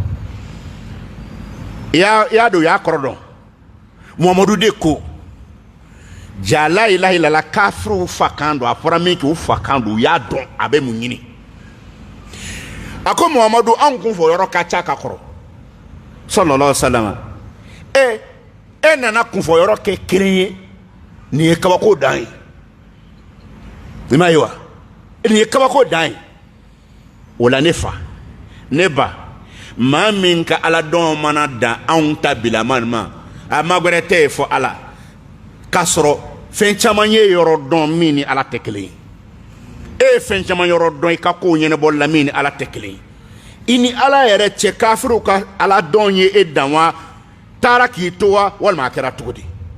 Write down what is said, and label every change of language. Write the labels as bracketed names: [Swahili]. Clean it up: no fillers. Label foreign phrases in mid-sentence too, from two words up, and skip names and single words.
[Bambara] y'a do y'a kɔrɔ dɔn Muhamadu de ko ja [Arabic] لا إله إلا الله [Bambara] kafiru fa kan do a fɔra min k'u fa kan do u y'a dɔn a bɛ mun ɲini a ko Muhamadu an kun fɔ yɔrɔ ka ca ka kɔrɔ [Arabic] صلى الله عليه وسلم [Bambara] e nana kun fɔ yɔrɔ kɛ kelen ye nin ye kabako dan ye i m'a ye wa nin ye kabako dan ye o la ne fa ne ba maa min ka ala dɔn mana dan anw ta bilaman ma a magwɛrɛ tɛ ye fɔ ala k'a sɔrɔ fɛn caman ye yɔrɔ dɔn min ni ala tɛ kelen ye e ye fɛn caman yɔrɔ dɔn i ka kow ɲɛnabɔli la min ni ala tɛ kelen ye i ni ala yɛrɛ cɛ kafiruw ka ala dɔn ye e dan wa taara k'i to wa walima a kɛra cogo di